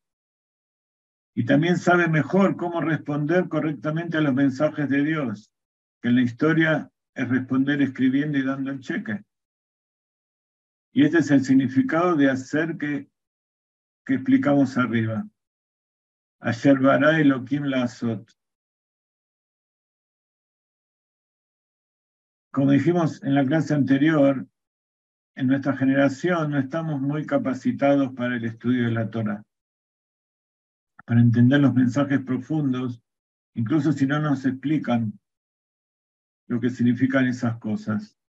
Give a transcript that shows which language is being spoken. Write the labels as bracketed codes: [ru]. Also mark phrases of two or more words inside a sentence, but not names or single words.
[es] Y también sabe mejor cómo responder correctamente a los mensajes de Dios, que en la historia es responder escribiendo y dando el cheque. Y este es el significado de hacer que explicamos arriba. [he] אשר ברא אלהים לעשות. [es] Como dijimos en la clase anterior, en nuestra generación no estamos muy capacitados para el estudio de la Torah, para entender los mensajes profundos, incluso si no nos explican lo que significan esas cosas.